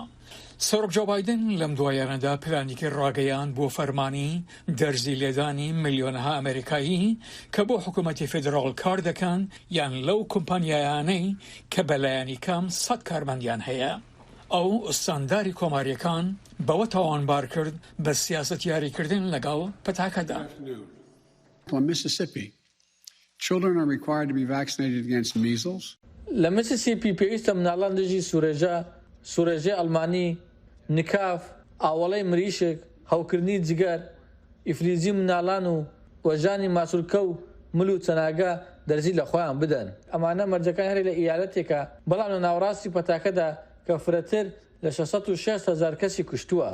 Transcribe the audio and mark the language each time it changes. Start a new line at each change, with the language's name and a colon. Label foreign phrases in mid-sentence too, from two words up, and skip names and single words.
Central Kurdish: سەرۆک جۆ بایدن لەم دوایانەدا پلانێکی ڕاگەیان بۆ فەرمانی دەرزی لێدانی ملیۆنەها ئەمریکایی کە بۆ حکوومەتی فێدراڵ کار دەکەن یان لەو کۆمپانیایانەی کە بەلایەنی کەم 100 کارمەندیان هەیە. ئەو ئستانداری کۆماریەکان بەوە تاوانبار کرد بە سیاست یاریکردن لەگەڵ پەتاکەدا.
English: On Mississippi, children are required to be vaccinated against measles.
Central Kurdish: لە میسیسیپی پێویستە مناڵان دژی سوورەژێ ئەڵمانی، نکاف، ئاوەڵەی مریشک، هەوکردنی جگەر، ئیفلیزی مناڵان و وەژانی ماسوولکە و مل و چەناگە دەرزی لە خۆیان بدەن. ئەمانە مەرجەکان هەرێ لە ئیالەتێکە، بەڵام لە ناوڕاستی پەتاکەدا کە فرەتر لە 660,000 کەسی کوشتووە.